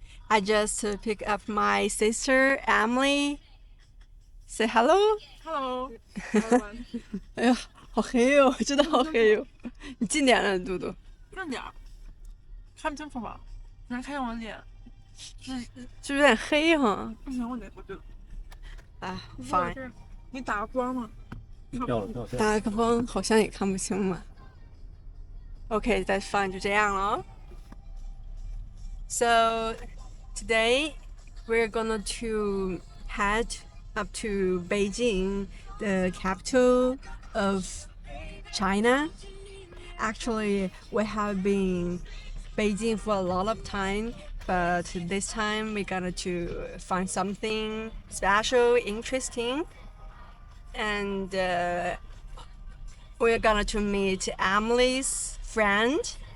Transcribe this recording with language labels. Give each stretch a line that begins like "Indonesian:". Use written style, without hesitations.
English: I just picked up my sister Emily. Say hello. Hello, everyone.
Chinese: 哎呀，好黑哟、真的好黑哟、你近点了，嘟嘟。正点儿，看不清楚吗？你还看见我的脸？是有点黑哈。不行，我得，啊
English: ，fine。，fine。
Chinese: 你打个光吗？打个光好像也看不清嘛。
English: OK, that's fine，
Chinese: 就这样了。
English: So today we're gonna to head up to Beijing, the capital of China. Actually, we have been Beijing for a lot of time, but this time we got to find something special, interesting, and we're gonna to meet Emily's friend.